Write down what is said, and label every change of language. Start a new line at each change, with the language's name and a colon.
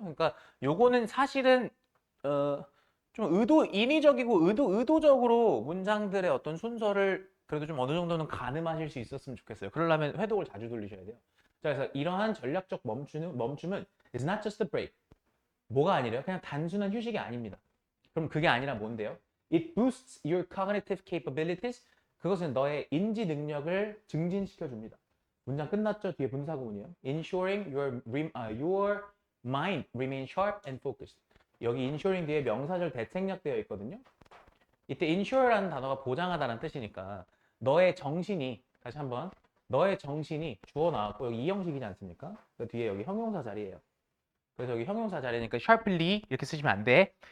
Korean: 그러니까 요거는 사실은 좀 인위적이고 의도적으로 문장들의 어떤 순서를 그래도 좀 어느 정도는 가늠하실 수 있었으면 좋겠어요. 그러려면 회독을 자주 돌리셔야 돼요. 자, 그래서 이러한 전략적 멈춤은
English: is not just a break.
Korean: 뭐가 아니래요? 그냥 단순한 휴식이 아닙니다. 그럼 그게 아니라 뭔데요?
English: It boosts your cognitive capabilities.
Korean: 그것은 너의 인지 능력을 증진시켜 줍니다. 문장 끝났죠? 뒤에 분사구문이요.
English: Ensuring your mind remain sharp and focused.
Korean: 여기 ensuring 뒤에 명사절 대책력 되어 있거든요. 이때 ensure라는 단어가 보장하다는 뜻이니까 너의 정신이 다시 한번 너의 정신이 주어 나왔고 여기 이형식이지 않습니까? 그 뒤에 여기 형용사 자리예요. 그래서 여기 형용사 자리니까 sharply 이렇게 쓰시면 안 돼.